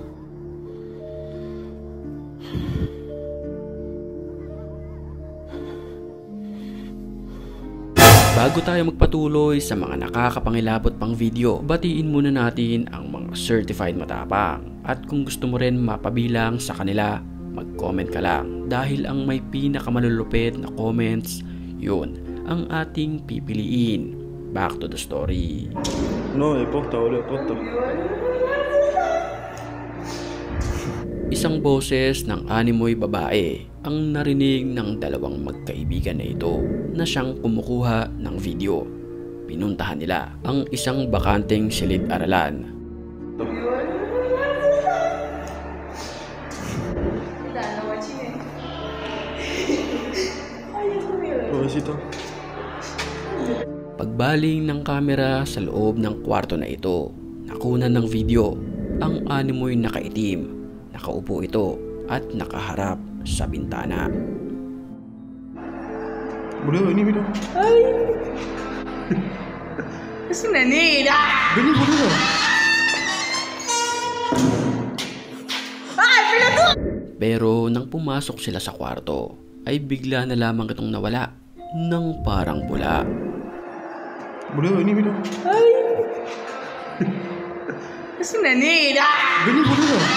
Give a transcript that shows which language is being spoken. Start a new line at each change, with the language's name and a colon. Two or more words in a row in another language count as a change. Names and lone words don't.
Filipino: Bago tayo magpatuloy sa mga nakakapangilabot pang video, batiin muna natin ang mga certified matapang. At kung gusto mo rin mapabilang sa kanila, mag-comment ka lang dahil ang may pinakamalulupit na comments, yun ang ating pipiliin.
English: Back to the story.
Portuguese: No, porta, olha, porta.
Filipino: Isang boses ng animoy babae ang narinig ng dalawang magkaibigan na ito na siyang kumukuha ng video. Pinuntahan nila ang isang bakanteng silid-aralan. Pagbaling ng kamera sa loob ng kwarto na ito, nakunan ng video ang animoy nakaitim. Nakaupo ito at nakaharap sa bintana.
Spanish: Boludo, ini mira. ¡Ay! ¡Es una negra! Vení, boludo. ¡Ay, pelotudo!
Filipino: Pero nang pumasok sila sa kwarto, ay bigla na lamang itong nawala ng parang bula.
Spanish: Boludo, ini mira. ¡Ay! ¡Es una negra! Vení, boludo.